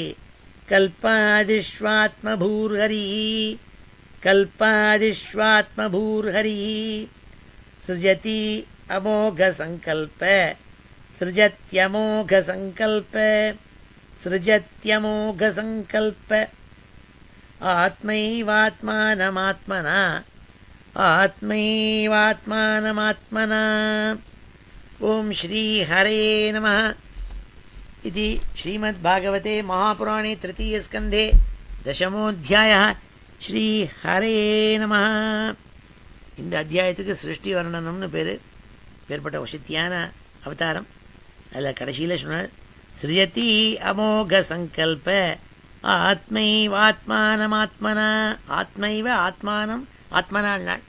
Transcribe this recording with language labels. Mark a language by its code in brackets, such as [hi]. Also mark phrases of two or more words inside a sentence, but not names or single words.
[sa] कल्पादिष्वात्मभूर्हरिः कल्पादिष्वात्मभूर्हरिः सृजति अमोघसङ्कल्प सृजत्यमोघसङ्कल्प सृजत्यमोघसङ्कल्प आत्मैवात्मानमात्मना आत्मैवात्मानमात्मना. ओम श्री हरे नमः. इति श्रीमद्भागवते महापुराणे तृतीयस्कन्धे दशमोऽध्यायः. श्री हरे नमः. [ta] இந்த அத்தியாயத்துக்கு சிருஷ்டி வர்ணனம்னு பேர்பட்ட வசத்தியான அவதாரம். அதில் கடைசியில் சொன்னார், [sa] सृजति अमोघ सङ्कल्प आत्मैवात्मानमात्मना. आत्मैव आत्मानम् [ta] ஆத்மனால் நாள்.